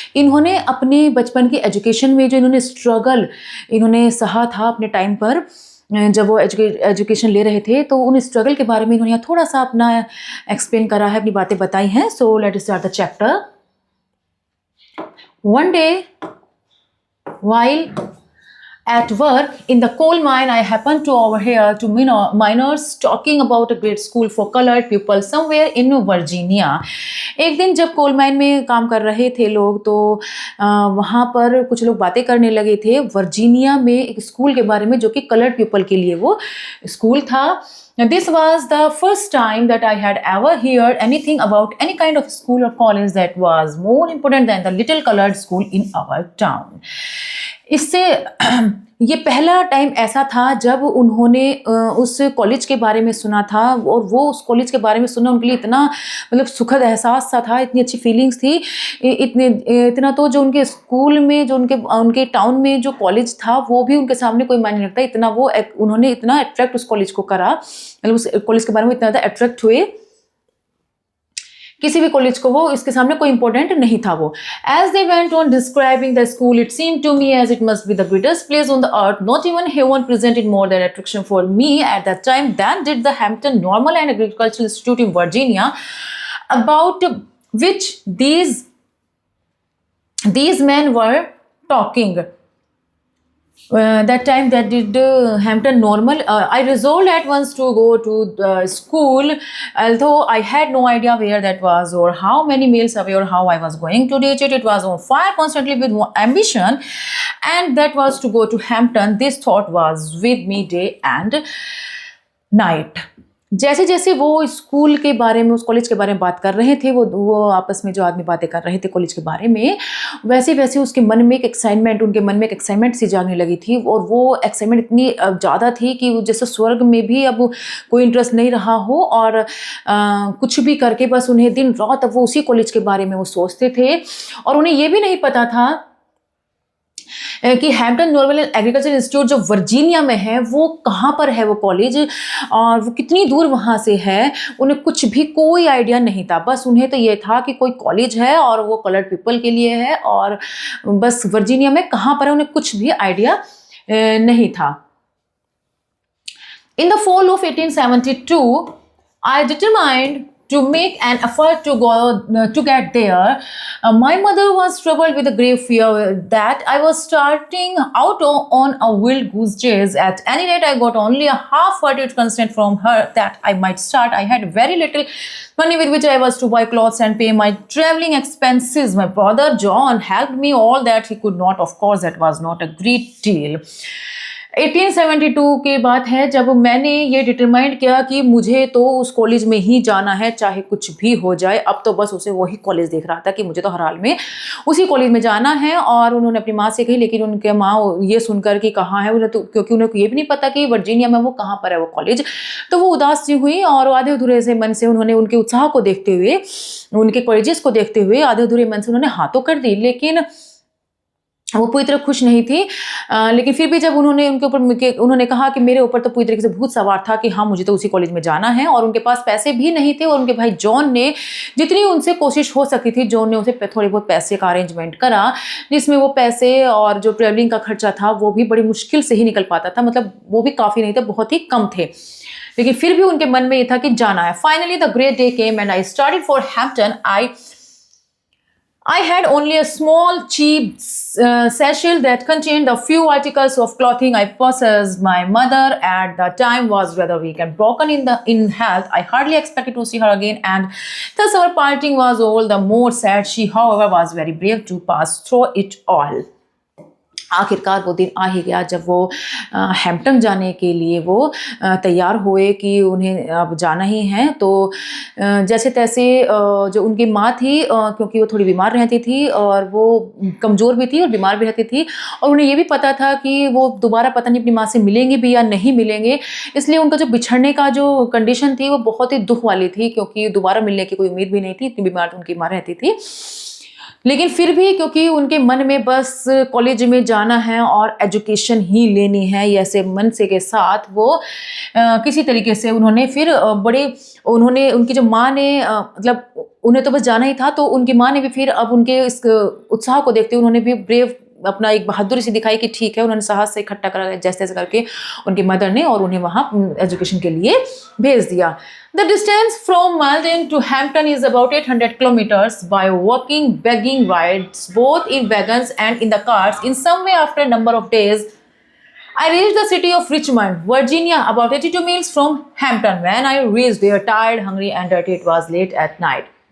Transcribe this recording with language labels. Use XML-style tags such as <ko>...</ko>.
<hi>इन्होंने अपने बचपन की एजुकेशन में जो इन्होंने स्ट्रगल इन्होंने सहा था अपने टाइम पर जब वो एजुकेशन ले रहे थे, तो उन स्ट्रगल के बारे में इन्होंने यहाँ थोड़ा सा अपना एक्सप्लेन करा है, अपनी बातें बताई हैं.</hi> <en>So let start the chapter. One day while at work in the coal mine, I happened to overhear two miners talking about a great school for colored people somewhere in Virginia.</en> <hi>एक दिन जब coal mine में काम कर रहे थे लोग, तो वहाँ पर कुछ लोग बातें करने लगे थे वर्जीनिया में एक स्कूल के बारे में, जो कि कलर्ड पीपल के लिए वो स्कूल था.</hi> <en>This was the first time that I had ever heard anything about any kind of school or college that was more important than the little colored school in our town.</en> <hi>इससे ये पहला time ऐसा था जब उन्होंने उस college के बारे में सुना था, और वो उस कॉलेज के बारे में सुनना उनके लिए इतना मतलब सुखद एहसास सा था, इतनी अच्छी फीलिंग्स थी. इतना तो जो उनके स्कूल में, जो उनके टाउन में जो कॉलेज था, वो भी उनके सामने कोई मायने नहीं रखता. इतना वो उन्होंने इतना अट्रैक्ट उस कॉलेज को करा, मतलब उस कॉलेज के बारे में इतना ज़्यादा अट्रैक्ट हुए. किसी भी कॉलेज को वो इसके सामने कोई इंपॉर्टेंट नहीं था वो.</hi> <en>As they went on describing the school, it seemed to me as it must be the greatest place on the earth. Not even heaven presented more than attraction for me at that time than did the Hampton Normal and Agricultural Institute in Virginia, about which these men were talking. That time that did Hampton Normal. I resolved at once to go to the school, although I had no idea where that was or how many miles away or how I was going to reach it. It was on fire constantly with ambition, and that was to go to Hampton. This thought was with me day and night.</en> <hi>जैसे जैसे वो school के बारे में, उस college के बारे में बात कर रहे थे, वो आपस में जो आदमी बातें कर रहे थे कॉलेज के बारे में, वैसे वैसे उसके मन में एक एक्साइटमेंट, उनके मन में एक एक्साइटमेंट सी जागने लगी थी. और वो एक्साइटमेंट इतनी ज़्यादा थी कि जैसे स्वर्ग में भी अब कोई इंटरेस्ट नहीं रहा हो, और कुछ भी करके बस उन्हें दिन रात अब वो उसी कॉलेज के बारे में वो सोचते थे. और उन्हें ये भी नहीं पता था कि हैम्पटन नॉर्मल एग्रीकल्चर इंस्टीट्यूट जो वर्जीनिया में है, वो कहाँ पर है वो कॉलेज, और वो कितनी दूर वहाँ से है. उन्हें कुछ भी कोई आइडिया नहीं था. बस उन्हें तो ये था कि कोई कॉलेज है और वो कलर्ड पीपल के लिए है, और बस वर्जीनिया में कहाँ पर है उन्हें कुछ भी आइडिया नहीं था.</hi> <en>In the fall of 1872 I determined to make an effort to get there. My mother was troubled with a grave fear that I was starting out on a wild goose chase. At any rate, I got only a half-hearted consent from her that I might start. I had very little money with which I was to buy clothes and pay my traveling expenses. My brother John helped me all that he could not. Of course, that was not a great deal.</en> <hi>1872 की बात है जब मैंने ये determined किया कि मुझे तो उस कॉलेज में ही जाना है, चाहे कुछ भी हो जाए. अब तो बस उसे वही कॉलेज देख रहा था कि मुझे तो हर हाल में उसी कॉलेज में जाना है. और उन्होंने अपनी माँ से कही, लेकिन उनके माँ ये सुनकर कि कहाँ है उन्हें, तो क्योंकि उन्हें ये भी नहीं पता कि वर्जीनिया में वो कहाँ पर है वो कॉलेज, तो वो उदास सी हुई. और आधे अधूरे से मन से उन्होंने उनके उत्साह को देखते हुए, उनके कॉलेजेस को देखते हुए आधे अधूरे मन से उन्होंने हाँ तो कर दी, लेकिन वो पूरी तरह खुश नहीं थी. लेकिन फिर भी जब उन्होंने उनके ऊपर उन्होंने कहा कि मेरे ऊपर तो पूरी तरीके से भूत सवार था कि हाँ मुझे तो उसी कॉलेज में जाना है, और उनके पास पैसे भी नहीं थे. और उनके भाई जॉन ने जितनी उनसे कोशिश हो सकती थी, जॉन ने उसे थोड़े बहुत पैसे का अरेंजमेंट करा, जिसमें वो पैसे और जो ट्रेवलिंग का खर्चा था वो भी बड़ी मुश्किल से ही निकल पाता था. मतलब वो भी काफ़ी नहीं थे, बहुत ही कम थे, लेकिन फिर भी उनके मन में ये था कि जाना है.</hi> <en>Finally the great day came and I started for Hampton. I had only a small cheap satchel that contained a few articles of clothing I possessed. My mother at the time was rather weak and broken in health. I hardly expected to see her again, and thus our parting was all the more sad. She, however, was very brave to pass through it all.</en> <hi>आखिरकार वो दिन आ ही गया जब वो Hampton जाने के लिए वो तैयार हुए कि उन्हें अब जाना ही है। तो जैसे तैसे जो उनकी माँ थी, क्योंकि वो थोड़ी बीमार रहती थी और वो कमज़ोर भी थी और बीमार भी रहती थी, और उन्हें ये भी पता था कि वो दोबारा पता नहीं अपनी माँ से मिलेंगे भी या नहीं मिलेंगे, इसलिए उनका जो बिछड़ने का जो कंडीशन थी वो बहुत ही दुख वाली थी, क्योंकि दोबारा मिलने की कोई उम्मीद भी नहीं थी, इतनी बीमार उनकी माँ रहती थी। लेकिन फिर भी क्योंकि उनके मन में बस कॉलेज में जाना है और एजुकेशन ही लेनी है, ये ऐसे मन से के साथ वो किसी तरीके से उन्होंने फिर उन्होंने उनकी जो माँ ने मतलब उन्हें तो बस जाना ही था, तो उनकी माँ ने भी फिर अब उनके इस उत्साह को देखते हुए उन्होंने भी ब्रेव अपना एक बहादुरी से दिखाई कि ठीक है, उन्होंने साहस से इकट्ठा करा जैसे तैसे करके उनकी मदर ने, और उन्हें वहाँ एजुकेशन के लिए भेज दिया।</hi> <en>The distance from Malden to Hampton is about 800 kilometers by walking, begging rides, both in wagons and in the cars. In some way, after a number of days, I reached the city of Richmond, Virginia, about 82 miles from Hampton. When I reached there, tired, hungry, and dirty, it was late at night.</en>